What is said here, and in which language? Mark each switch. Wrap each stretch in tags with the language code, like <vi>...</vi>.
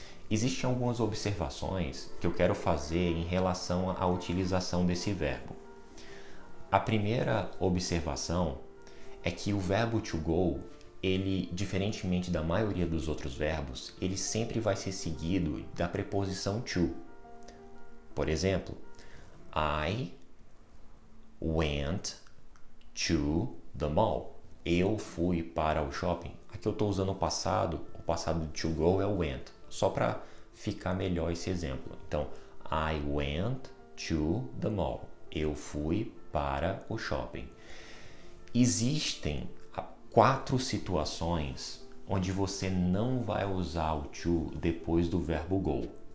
<pt>Existem algumas observações que eu quero fazer em relação à utilização desse verbo. A primeira observação é que o verbo to go, ele, diferentemente da maioria dos outros verbos, ele sempre vai ser seguido da preposição to. Por exemplo,</pt> <en>I went to the mall.</en> <pt>Eu fui para o shopping. Aqui eu estou usando o passado to go é o went, só para ficar melhor esse exemplo.</pt> <en>Então, I went to the mall.</en> <pt>Eu fui para o shopping. Existem 4 situações onde você não vai usar o to depois do verbo go.</pt>